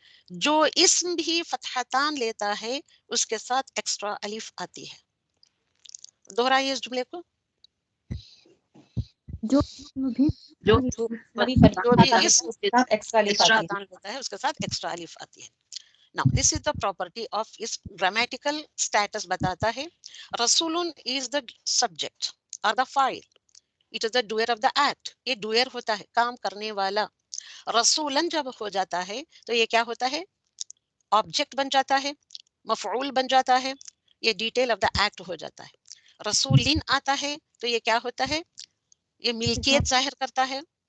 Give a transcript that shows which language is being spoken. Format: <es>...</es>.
<hi>जो इस्म भी फतहतान लेता है उसके साथ एक्स्ट्रा अलिफ आती है. दोहराइए इस जुमले को. जो भी जो जो भी इस्म एक्स्ट्रा अलिफ एक्स्ट्रा आती है. तान लेता है उसके साथ एक्स्ट्रा अलिफ आती है.</hi> <en>Now this is the property of its grammatical status</en> <hi>बताता है.</hi> <en>रसूलुन is the subject or the file. It is the doer of the act.</en> <hi>ये doer होता है, काम करने वाला. रसूलन जब हो जाता है तो ये क्या होता है? ऑब्जेक्ट बन जाता है, मफऊल बन जाता है, ये</hi> <en>detail of the act</en> <hi>हो जाता है. रसूलिन आता है तो ये क्या होता है? ये मिल्कियत जाहिर करता है.</hi>